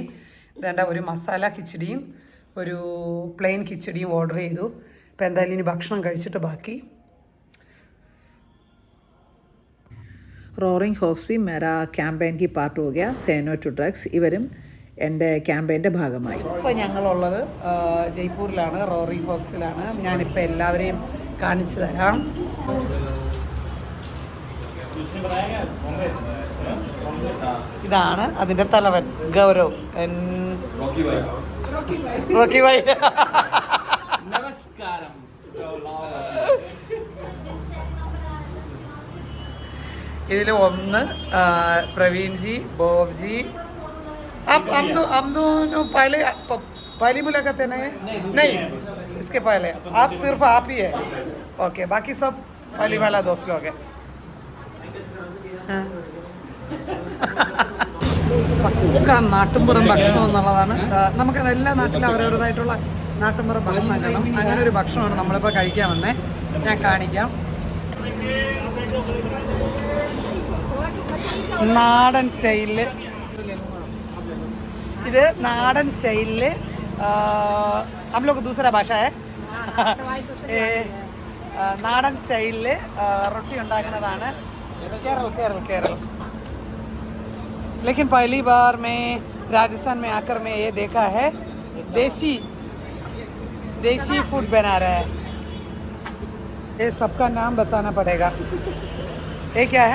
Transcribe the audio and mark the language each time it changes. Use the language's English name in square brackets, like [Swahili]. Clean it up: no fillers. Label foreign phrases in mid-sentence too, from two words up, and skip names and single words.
[Malayalam] വേണ്ട ഒരു മസാല കിച്ചടിയും ഒരു പ്ലെയിൻ കിച്ചടിയും ഓർഡർ ചെയ്തു. അപ്പോൾ എന്തായാലും ഇനി ഭക്ഷണം കഴിച്ചിട്ട് ബാക്കി. [Hindi] റോറിംഗ് ഹോക്സ് भी मेरा कैंपेन की पार्ट हो गया. [English] Say no to drugs [Malayalam] ഇവരും എൻ്റെ ക്യാമ്പയിൻ്റെ ഭാഗമായി. ഇപ്പോൾ ഞങ്ങളുള്ളത് ജയ്പൂരിലാണ്, റോറിംഗ് ഹോക്സിലാണ്. ഞാനിപ്പോൾ എല്ലാവരെയും കാണിച്ചു തരാം. ഇതാണ് അതിൻ്റെ തലവൻ ഗൗരവ്, റോക്കി ഭായ്. നമസ്കാരം. ഇതിൽ ഒന്ന് प्रवीण जी, बॉब जी. [Hindi] हम दोनों पहली मुलाकात है नहीं इसके पहले आप सिर्फ आप ही है. ओके, बाकी सब पहली वाला दोस्त लोग है. [Malayalam] പക്ക നാട്ടുമ്പുറം ഭക്ഷണം എന്നുള്ളതാണ്. നമുക്ക് എല്ലാ നാട്ടിലും അവരവരുടേതായിട്ടുള്ള നാട്ടുമ്പുറം ഭക്ഷണം കാണണം. അങ്ങനെ ഒരു ഭക്ഷണമാണ് നമ്മളിപ്പോൾ കഴിക്കാൻ വന്നേ. ഞാൻ കാണിക്കാം. നാടൻ സ്റ്റൈലിൽ, ഇത് നാടൻ സ്റ്റൈലിൽ [Hindi] हम लोग दूसरा भाषा है. [Malayalam] നാടൻ സ്റ്റൈലിൽ റൊട്ടി ഉണ്ടാക്കുന്നതാണ്. [Hindi] केरल. लेकिन पहली बार मैं राजस्थान में आकर मैं ये देखा है, देसी फूड बना रहा है. ये सबका नाम बताना पड़ेगा. ये क्या है?